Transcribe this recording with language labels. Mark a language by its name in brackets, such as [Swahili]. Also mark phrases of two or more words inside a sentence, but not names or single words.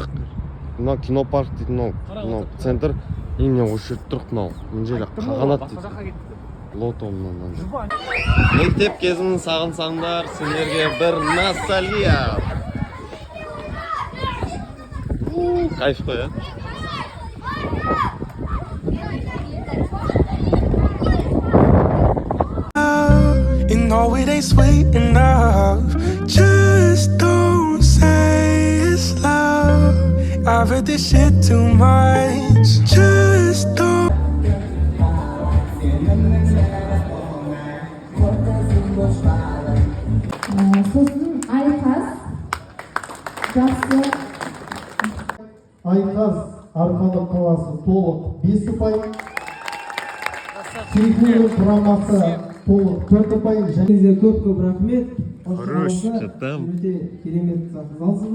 [Kazakh] Мынау кинопарк дейтін мынау центр. Мен осы жерде тұрып мынау. Мына жерде қағанат дейді. Лотомнан. Мектеп кезін сағынсаңдар, сендерге бір ностальгия. Кайф қой, ә? [English] You know it ain't sweet enough. Just don't say it's love. I've heard this shit too much. Just don't. [Kazakh] Sosun Aytaz, жақсы. Aytaz Арқалық қаласы толық 5 ұпай, Сейфуллин құрамасы толық 4 ұпай. Және көп рахмет. Хорош, жеттім. Өте керемет залсыздар.